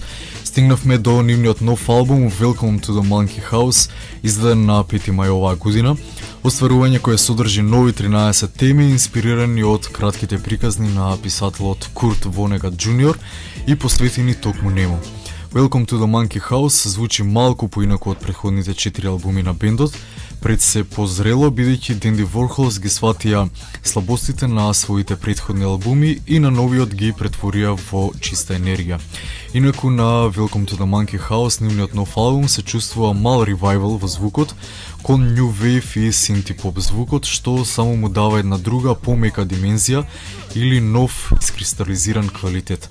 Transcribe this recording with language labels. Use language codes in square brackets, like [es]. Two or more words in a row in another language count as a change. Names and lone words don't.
[mk] Стигнавме до нивниот нов албум [en] Welcome to the Monkey House, [mk] издаден на 5 мај оваа година. Остварување кое содржи нови 13 теми, инспирирани од кратките приказни на писателот Курт Вонегат Джуниор и посветени токму нему. [en] Welcome to the Monkey House [mk] звучи малку поинаку од претходните 4 албуми на бендот, пред се позрело бидејќи Dandy Warhols ги сватија слабостите на своите претходни албуми и на новиот ги претворија во чиста енергија. Инаку на [en] Welcome to the Monkey House, [mk] нивниот нов албум, се чувствува мал ревайвал во звукот, кон [en] New Wave [mk] и синти-поп звукот, што само му дава една друга, помека димензија или нов искристализиран квалитет.